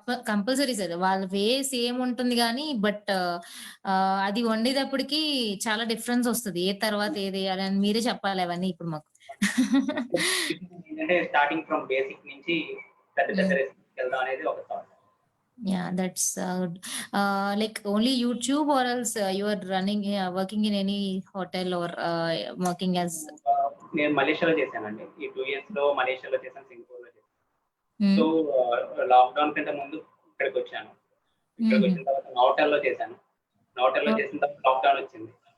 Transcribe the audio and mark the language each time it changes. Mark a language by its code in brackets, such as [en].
[en] Compulsory sir. [te] వాళ్ళ వే same ఉంటుంది గానీ బట్ అది వండేటప్పటికి చాలా డిఫరెన్స్ వస్తది. ఏ తర్వాత ఏదేయాలి అని మీరే చెప్పాలి అవన్నీ ఇప్పుడు మాకు. ఏంటంటే స్టార్టింగ్ ఫ్రమ్ బేసిక్ నుంచి పెద్ద రెసిపీకి వెళ్దాం అనేది ఒక thought. [en] Yeah, that's like only YouTube or else you are working in any hotel or working as. [te] నేను మలేషియాలో చేశానండి. ఈ 2 ఇయర్స్ లో మలేషియాలో చేశాను, సింగపూర్ లో చేశాను. సో లాక్డౌన్ కంటే ముందు ఇక్కడికి వచ్చాను. ఇక్కడికి వచ్చిన తర్వాత నోటల్లో చేశాను. నోటల్లో చేసిన తర్వాత లాక్డౌన్ వచ్చింది.